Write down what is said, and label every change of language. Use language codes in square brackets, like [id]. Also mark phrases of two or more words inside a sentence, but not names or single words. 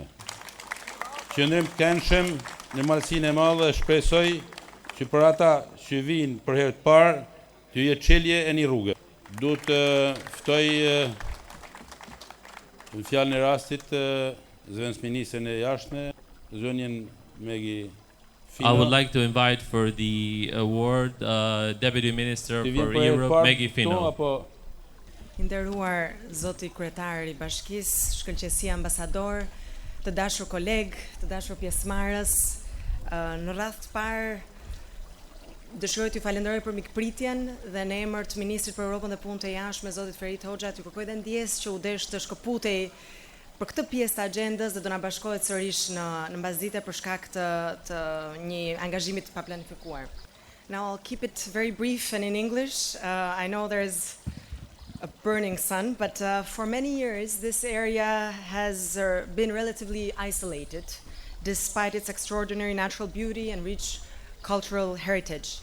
[sq] Qëndrim të këndshëm në malësinë e madhe, shpresoj që për ata që vinë për herë të parë të jetë çelje e një rrugë. Du të ftoj në fjalën e rastit zëvendësministren e jashtme, zonjën Megi Fino. [en] I would like to invite for the award Deputy Minister [sq] Të vinë [en] for [sq] për herë të [en] Europe, [sq] parë Megi këtu, Fino. apo Nderuar zoti kryetar i bashkisë, shkëlqësi ambasador, të dashur koleg, të dashur pjesëmarrës, në radhë të parë dëshiroj t'ju falenderoj për mikpritjen dhe në emër të Ministrit për Europën dhe Punët e Jashtme, zotit Ferit Hoxha, t'ju kërkoj dhe ndjes që u desh të shkëputej për këtë pjesë të agjendës dhe do na bashkohet sërish në mbasdite për shkak të një angazhimi të paplanifikuar. [en] Now I'll keep it very brief and in English. I know there's a burning sun, but for many years this area has been relatively isolated despite its extraordinary natural beauty and rich cultural heritage.